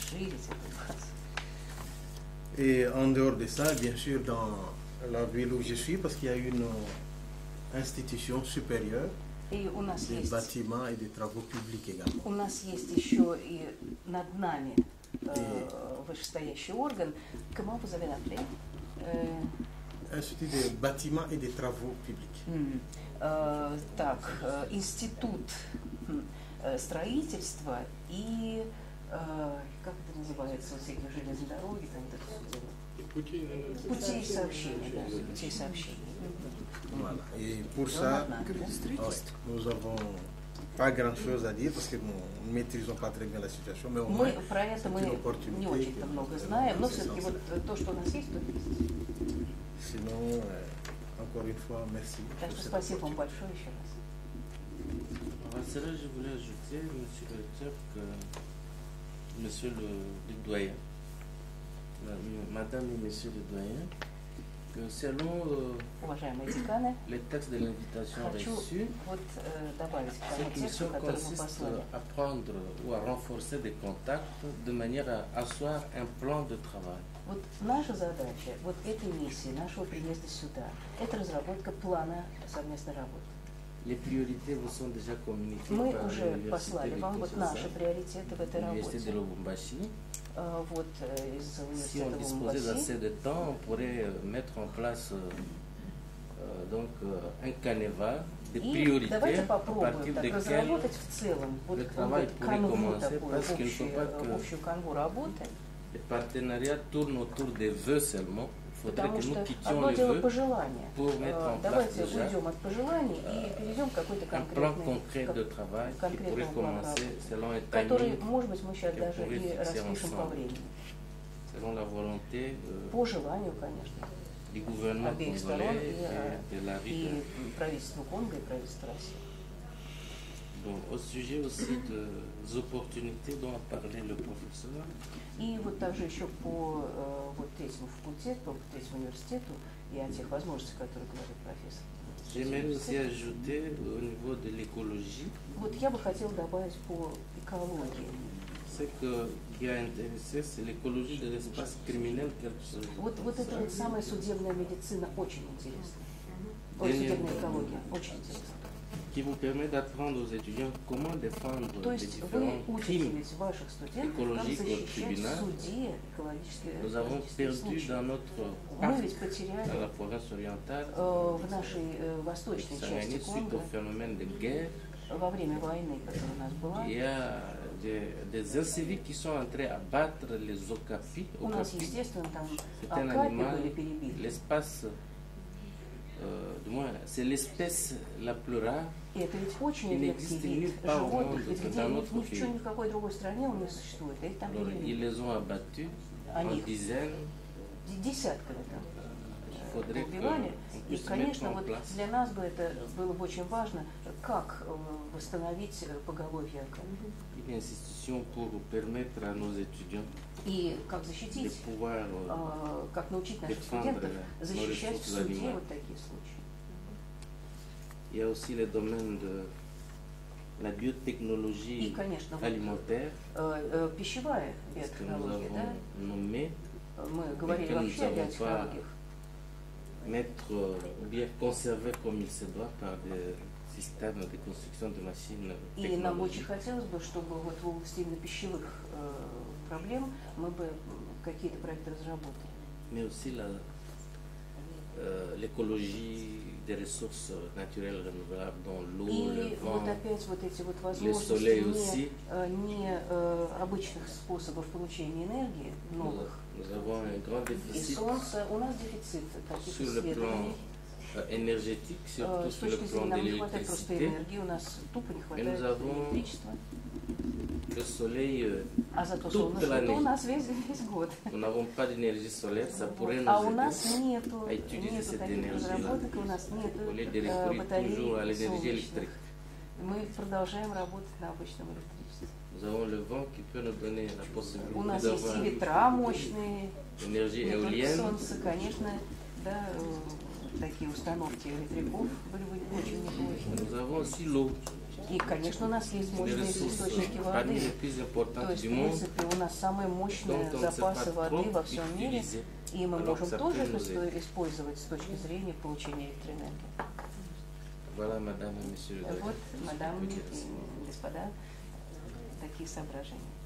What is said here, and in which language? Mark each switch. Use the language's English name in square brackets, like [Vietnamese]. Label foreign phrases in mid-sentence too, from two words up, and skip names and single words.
[French] Et en dehors de ça, bien sûr, dans la ville où je suis, parce qu'il y a une institution supérieure des bâtiments et des travaux publics également. Institut des bâtiments et des travaux publics. [Russian] Институт строительства и как это называется, всякие железные дороги, там это все. Путей сообщения, да, путей сообщения. [French] Voilà. Et pour ça, nous n'avons pas grand-chose à dire parce que nous ne maîtrisons pas très bien la situation, mais au moins, c'est une opportunité. [Russian] Не очень-то много знаем, но все-таки вот то, что у нас есть, то есть. [French] Sinon, encore une fois, merci. [Russian] Так что спасибо вам большое еще раз. [French] À cela, je voulais ajouter, monsieur le directeur, que monsieur le doyen, madame et monsieur le doyen, que selon les textes de l'invitation reçue, cette mission consiste à prendre ou à renforcer des contacts de manière à asseoir un plan de travail. [Russian] Вот наша задача, вот этой миссии, нашего приезда сюда, это разработка плана совместной работы. [French] Les priorités vous sont déjà communiquées [Russian] Мы [French] par [Russian] уже послали вам вот наши приоритеты в этой [French] l'Université de [Russian] работе. [French] Lubumbashi. [Russian] Вот из [French] Si on [Russian] университета [French] disposait [Russian] Лубумбаши. [French] d'assez de temps, on pourrait mettre en place donc un canevas de [Russian] И [French] priorités [Russian] давайте [French] à [Russian] попробуем [French] partir [Russian] так [French] desquelles [Russian] разработать в целом вот [French] le travail pourrait [Russian] канву [French] commencer, [Russian] такую, [French] parce qu'il ne faut pas [Russian] общую канву работы. [French] les partenariats tournent autour des vœux seulement. Il faudrait [Russian] Потому [French] que nous [Russian] что [French] quittions [Russian] одно [French] les [Russian] дело [French] vœux [Russian] пожелания. [French] pour mettre en place [Russian] Давайте [French] déjà [Russian] уйдем от пожеланий и перейдем к какой-то [French] un plan [Russian] конкретной, [French] concret de travail qui pourrait [Russian] конкретному плану [French] commencer [Russian] работы, [French] selon un [Russian] который, [French] timing [Russian] может быть, мы сейчас [French] qu'on [Russian] даже [French] pourrait [Russian] и [French] fixer [Russian] распишем по [French] ensemble, [Russian] времени. [French] selon la volonté [Russian] По желанию, конечно, [French] du gouvernement [Russian] обеих сторон [French] congolais et de la [Russian] и [French] RIDA. [Russian] правительства Конго, и правительства России. [French] Bon, au sujet aussi des opportunités dont a parlé le professeur, [Russian] И вот также еще по вот этому факультету, по этому университету и о тех возможностях, о которых говорит профессор. [French] j'aimerais aussi ajouter au niveau de l'écologie, [Russian] Вот я бы хотела добавить по экологии. [French] ce qui a intéressé, c'est l'écologie de l'espace criminel quelque chose. [Russian] Вот это вот самая судебная медицина очень интересна. Ой, судебная экология очень интересна. [French] qui vous permet d'apprendre aux étudiants comment défendre les différents crimes écologiques au tribunal. Nous avons perdu dans notre parc, dans la province orientale, suite au phénomène de guerre. Il y a des incivils qui sont entrés à battre les okapis. C'est un animal, l'espace, du moins, c'est l'espèce la plus rare. Il n'existe nulle part au monde dans notre pays. Alors, ils les ont abattus en dizaines. [Russian] И, конечно, вот для нас бы это было бы очень важно, как восстановить поголовье. И как защитить, как научить наших студентов защищать в суде вот такие случаи. [French] Il y a aussi le domaine de la biotechnologie alimentaire, [Russian] пищевая биотехнология, да? Мы говорили вообще о биотехнологиях. [French] Mettre ou bien conserver comme il se doit par des systèmes de construction de machines technologiques. [Russian] И нам очень хотелось бы, чтобы вот в области именно пищевых проблем мы бы какие-то проекты разработали. [French] Mais aussi l'écologie des ressources naturelles renouvelables, dont l'eau, le vent, [Russian] вот опять вот эти вот [French] le soleil aussi. [Russian] Не обычных способов получения энергии, новых. [French] Nous avons un grand déficit sur le plan énergétique, surtout sur le plan de l'électricité. Et nous avons le soleil toute l'année. Nous n'avons pas d'énergie solaire, ça pourrait nous aider à utiliser cette énergie-là au lieu de recourir toujours à l'énergie électrique. Nous avons le vent qui peut nous donner la possibilité d'avoir une énergie éolienne. Nous avons aussi l'eau. [Russian] И, конечно, у нас есть мощные источники воды. То есть, в принципе, у нас самые мощные запасы воды во всем мире, и мы можем тоже это использовать с точки зрения получения электроэнергии. Вот, мадам и господа, такие соображения.